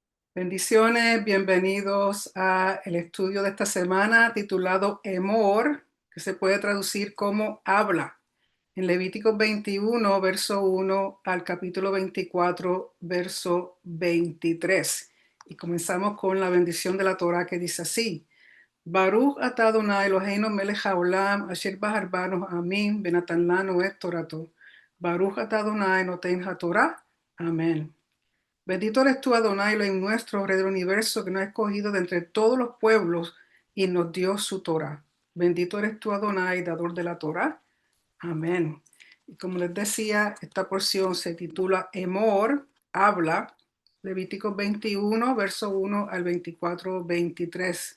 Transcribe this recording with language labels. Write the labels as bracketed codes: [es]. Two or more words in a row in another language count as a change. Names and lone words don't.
[es] Bendiciones, bienvenidos a el estudio de esta semana titulado Emor, que se puede traducir como habla, en Levíticos 21, verso 1 al capítulo 24, verso 23. Y comenzamos con la bendición de la Torah que dice así: [he] ברוך אתה אדני אלהינו מלך העולם אשר בחר בנו מכל העמים ונתן לנו את תורתו. ברוך אתה אדני נותן התורה. Amén. [es] Bendito eres tú, Adonai, Elohim nuestro, Rey del universo, que nos ha escogido de entre todos los pueblos y nos dio su Torah. Bendito eres tú, Adonai, dador de la Torah. Amén. Y como les decía, esta porción se titula Emor, habla, Levíticos 21, verso 1 al 24, 23.